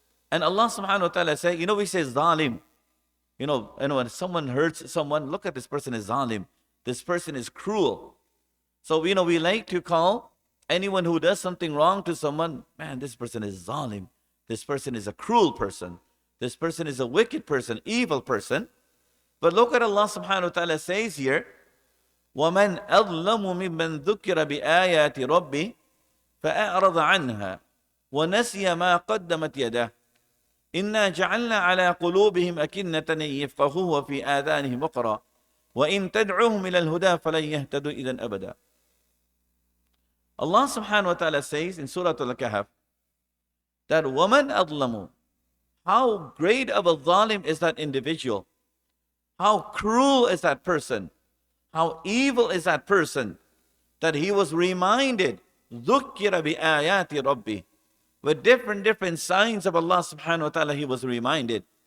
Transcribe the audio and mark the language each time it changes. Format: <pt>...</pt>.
<en>And Allah subhanahu wa ta'ala say, we say zalim. When someone hurts someone, look at this person is zalim. This person is cruel. So, we like to call anyone who does something wrong to someone, man, this person is zalim. This person is a cruel person. This person is a wicked person, evil person. But look at Allah subhanahu wa ta'ala says here,</en> <ar>وَمَنْ أَظْلَمُ مِمَّنْ ذُكِّرَ بِآيَاتِ رَبِّهِ فَأَعْرَضَ عَنْهَا وَنَسِيَ مَا قَدَّمَتْ يَدَهُ إِنَّا جَعَلْنَا عَلَى قُلُوبِهِمْ أَكِنَّةً يَفْقَهُوهُ وَفِي آذَانِهِمْ وَقْرًا وَإِن تَدْعُوهُمْ إِلَى الْهُدَى فَلَنْ يَهْتَدُوا إِذًا أَبَدًا.</ar> <en>Allah subhanahu wa ta'ala says in Surah Al-Kahf that</en> <ar>وَمَنْ أَظْلَمُ.</ar> <en>How great of a zalim is that individual? How cruel is that person? How evil is that person that he was reminded</en> <ar>ذُكِّرَ بِآيَاتِ رَبِّهِ.</ar> <en>With different signs of Allah subhanahu wa ta'ala he was reminded.</en>